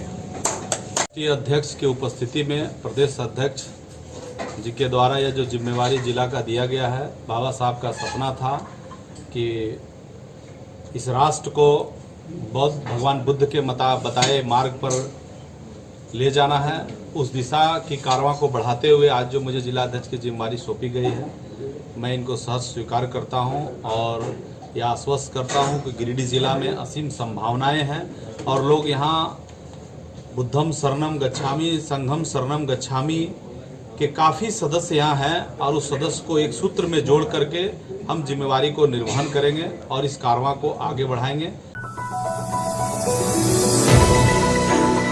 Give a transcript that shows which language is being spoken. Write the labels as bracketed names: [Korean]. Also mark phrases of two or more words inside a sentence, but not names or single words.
[Hindi] अध्यक्ष की उपस्थिति में प्रदेश अध्यक्ष जी के द्वारा यह जो जिम्मेवारी जिला का दिया गया है, बाबा साहब का सपना था कि इस राष्ट्र को भगवान बुद्ध के बताए मार्ग पर ले जाना है। उस दिशा की कारवां को बढ़ाते हुए आज जो मुझे जिला अध्यक्ष की जिम्मेवारी सौंपी गई है, मैं इनको सहर्ष स्वीकार करता हूं और यह आश्वस्त करता हूं कि गिरिडीह जिला में असीम संभावनाएं हैं और लोग यहां [Pali] बुद्धम शरणम गच्छामि, संघम शरणम गच्छामि [Hindi] के काफ़ी सदस्य यहाँ हैं और उस सदस्य को एक सूत्र में जोड़ करके हम जिम्मेवारी को निर्वहन करेंगे और इस कारवां को आगे बढ़ाएंगे।